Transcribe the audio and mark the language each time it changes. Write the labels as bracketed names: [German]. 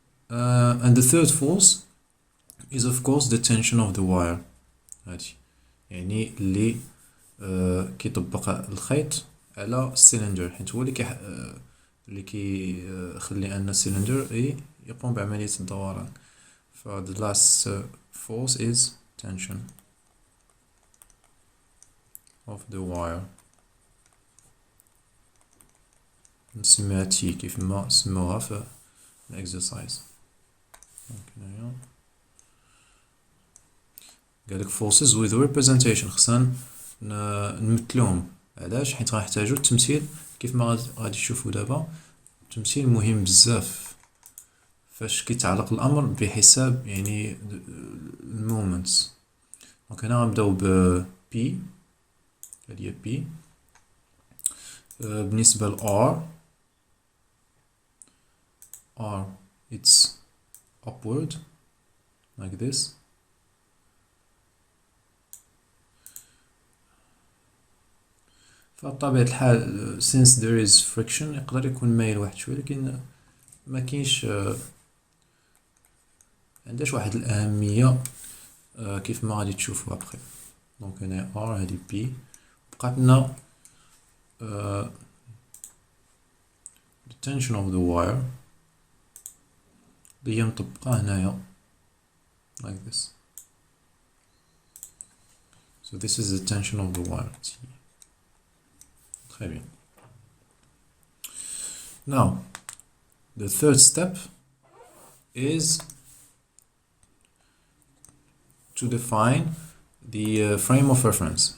[English] And the third force is of course the tension of the wire. [Arabic] هادي يعني اللي كيطبق الخيط على السيلندر، حيت هو اللي كيخلي ان السيلندر يقوم بعملية الدوران. [English] ف the last force is tension of the wire. [Arabic] نسميها T كيف ما سموها في exercise. قالك [English] forces with representation [Arabic] خصنا نمثلوهم. علاش؟ حيت غنحتاجو التمثيل كيف ما غادي تشوفوا دابا. التمثيل مهم بزاف فاش كيتعلق الامر بحساب يعني المومنتس. دونك هنا غنبداو ب P هادي هي P. بالنسبة ل [English] R it's upward like this. [Arabic] فبطبيعة الحال [English] since there is friction [Arabic] يقدر يكون مايل واحد شوية، لكن ما كاينش عندهاش واحد الأهمية كيف ما غادي تشوفوا ابخي. دونك هنا R هادي P بقات لنا [English] the tension of the wire [Arabic] اللي هي مطبقة هنايا [English] like this. So this is the tension of the wire T. [French] Très bien. [English] Now the third step is to define the frame of reference.